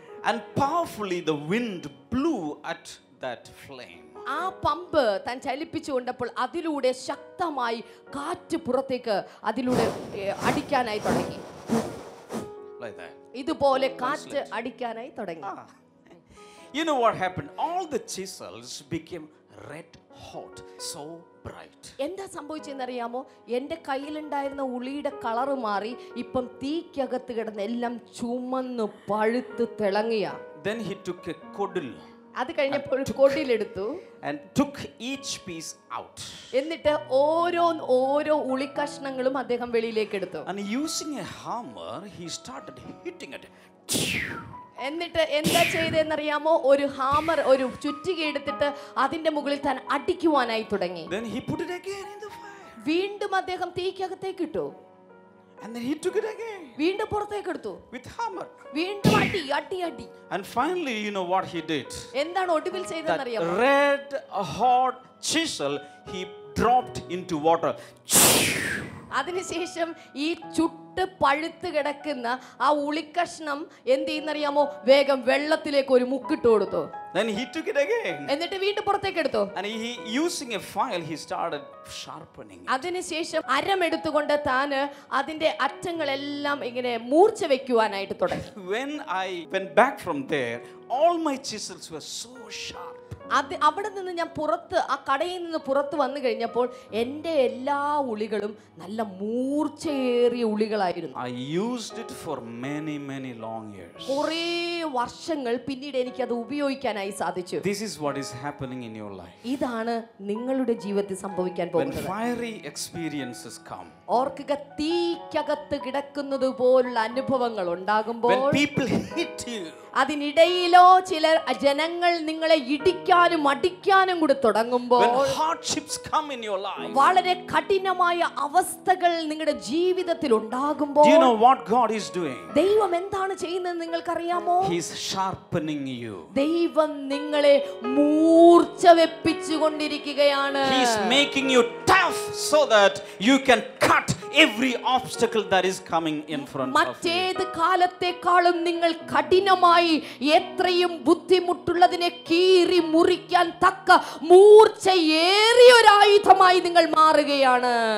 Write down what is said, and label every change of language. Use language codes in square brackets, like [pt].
[en] And powerfully the wind blew at that flame. [ml] ആ pump താൻ ചലിപ്പിച്ചുകൊണ്ടപ്പോൾ അതിലൂടെ ശക്തമായി കാറ്റ് പുറത്തേക്ക് അതിലൂടെ അടിക്കാനായി തുടങ്ങി. [en] Like that. [ml] ഇതുപോലെ കാറ്റ് അടിക്കാനായി തുടങ്ങി. [en] You know what happened? All the chisels became red hot, so bright. [ml] എന്താ സംഭവിച്ചെന്നറിയാമോ? എൻ്റെ കയ്യിലുണ്ടായിരുന്ന ഉളിയുടെ കളറ് മാറി ഇപ്പം തീക്കകത്ത് കിടന്ന് എല്ലാം ചുമന്ന് പഴുത്ത് തിളങ്ങിയ. [en] Then he took a kodil. [ml] അത് കഴിഞ്ഞപ്പോൾ ഒരു കൊടിയിലെടുത്തു [en] and took each piece out. [ml] എന്നിട്ട് ഓരോ ഉളി കഷ്ണങ്ങളും അദ്ദേഹം വെളിയിലേക്ക് എടുത്തു. [en] And using a hammer he started hitting it. [ml] എന്നിട്ട് എന്താ ചെയ്തെന്നറിയാമോ? ഒരു ഹാമർ, ഒരു ചുറ്റിക എടുത്തിട്ട് അതിന്റെ മുകളിൽ താൻ അടിക്കുവാനായി തുടങ്ങി. [en] Then he put it again in the fire. [ml] വീണ്ടും അദ്ദേഹം തീക്കകത്തേക്ക് ഇട്ടു. [en] And then he took it again. [ml] വീണ്ടും പുറത്തേക്ക് എടുത്തു. [en] With hammer. [ml] വീണ്ടും അടി. [en] And finally, you know what he did? [ml] എന്താണ് ഒടുവിൽ ചെയ്തതെന്നറിയാമോ? [en] Red hot chisel he dropped into water. [ml] അതിനുശേഷം ഈ ചുട്ട് പഴുത്ത് കിടക്കുന്ന ആ ഉളിക്കഷ്ണം എന്ത് ചെയ്യുന്നറിയാമോ? വേഗം വെള്ളത്തിലേക്ക് ഒരു മുക്കിട്ട് കൊടുത്തു. [en] Then he took it again. [ml] എന്നിട്ട് വീണ്ടും പുറത്തേക്ക് എടുത്തു. [en] And he using a file he started sharpening it. [ml] അതിനുശേഷം അരമെടുത്തുകൊണ്ട് താന് അതിന്റെ അറ്റങ്ങളെല്ലാം ഇങ്ങനെ മൂർച്ച വെക്കുവാനായിട്ട് തുടങ്ങി. [en] When I went back from there, all my chisels were so sharp. [ml] അവിടെ നിന്ന് ഞാൻ ആ കടയിൽ നിന്ന് പുറത്ത് വന്നു കഴിഞ്ഞപ്പോൾ എൻ്റെ എല്ലാ ഉളികളും നല്ല മൂർച്ചയേറിയ ഉളികളായിരുന്നു. [en] I used it for many long years. [ml] കുറേ വർഷങ്ങൾ പിന്നീട് എനിക്ക് അത് ഉപയോഗിക്കാനായി സാധിച്ചു. [en] This is what is happening in your life. [ml] ഇതാണ് നിങ്ങളുടെ ജീവിതത്തിൽ സംഭവിക്കാൻ പോകുന്നത്. [en] When fiery experiences come, [ml] ഓർക്കുക, തീക്കകത്ത് കിടക്കുന്നത് പോലുള്ള അനുഭവങ്ങൾ ഉണ്ടാകുമ്പോൾ, [en] when people hit you, [ml] അതിനിടയിലോ ചില ജനങ്ങൾ നിങ്ങളെ ഇടിക്കാനും അടിക്കാനും കൂടി തുടങ്ങുമ്പോൾ, [en] when hardships come in your life, [ml] വളരെ കഠിനമായ അവസ്ഥകൾ നിങ്ങളുടെ ജീവിതത്തിൽ ഉണ്ടാകുമ്പോൾ, [en] do you know what God is doing? [ml] ദൈവം എന്താണ് ചെയ്യുന്നത് നിങ്ങൾക്കറിയാമോ? [en] He is sharpening you. [ml] ദൈവം നിങ്ങളെ മൂർച്ച വെപ്പിച്ചുകൊണ്ടിരിക്കുകയാണ്. [en] He is making you tough so that you can cut every obstacle that is coming in front of you. [ml] മറ്റേത് കാലത്തെക്കാളും നിങ്ങൾ കഠിനമായി എത്രയും ബുദ്ധിമുട്ടുള്ളതിനെ കീറി മുറിക്കാൻ തക്ക മൂർച്ചയേറിയ ഒരു ആയുധമായി നിങ്ങൾ മാറുകയാണ്.